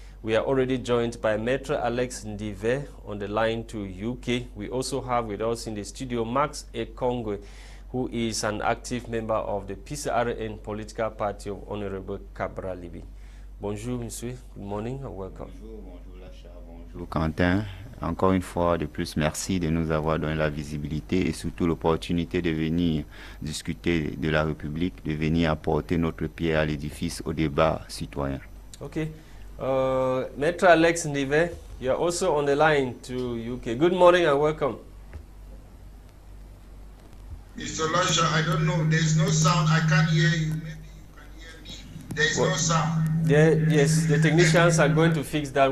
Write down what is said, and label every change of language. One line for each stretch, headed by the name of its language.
English: We are already joined by Maitre Alex Ndive on the line to UK. We also have with us in the studio Max Ekongwe, who is an active member of the PCRN political party of Honorable Cabra Libi.
French: Bonjour, monsieur.
English: Good morning and welcome.
French: Bonjour Lasha, bonjour Quentin. Encore une fois de plus, merci de nous avoir donné la visibilité et surtout l'opportunité de venir discuter de la République, de venir apporter notre pierre à l'édifice au débat citoyen.
English: Okay. Maître Alex Ndive, you are also on the line to UK. Good morning and welcome. Mr. Lasha, I don't know. There's no sound. I can't hear you. Maybe you can hear me. There's no sound. Yes, the technicians are going to fix that.